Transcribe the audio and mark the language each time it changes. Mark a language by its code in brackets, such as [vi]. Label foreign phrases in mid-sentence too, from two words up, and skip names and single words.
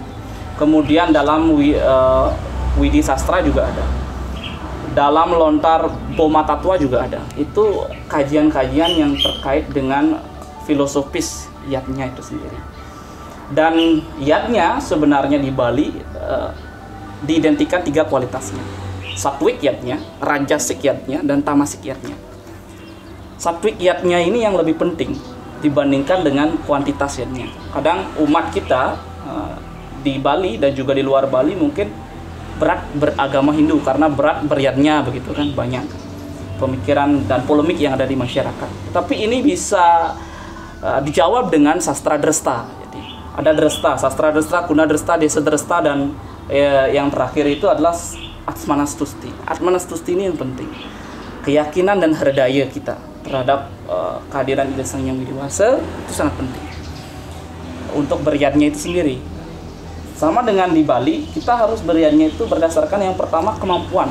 [id] Kemudian dalam Widi Sastra juga ada. Dalam lontar Boma Tatwa juga ada. Itu kajian-kajian yang terkait dengan filosofis yatnya itu sendiri. Dan yatnya sebenarnya di Bali diidentikan 3 kualitasnya. Satwik yatnya, rajasik yatnya, dan tamasik yatnya. Satwik yatnya ini yang lebih penting dibandingkan dengan kuantitas yatnya. Kadang umat kita di Bali dan juga di luar Bali mungkin berat beragama Hindu karena berat beryatnya, begitu kan, banyak pemikiran dan polemik yang ada di masyarakat. Tapi ini bisa dijawab dengan sastra dresta. Jadi ada dresta, sastra dresta, kuna dresta, desa dresta, dan yang terakhir itu adalah Atmanastusti. Atmanastusti ini yang penting. Keyakinan dan herdaya kita terhadap kehadiran ide Sang Hyang Widiwasa itu sangat penting untuk beryatnya itu sendiri. Sama dengan di Bali, kita harus beriannya itu berdasarkan yang pertama kemampuan.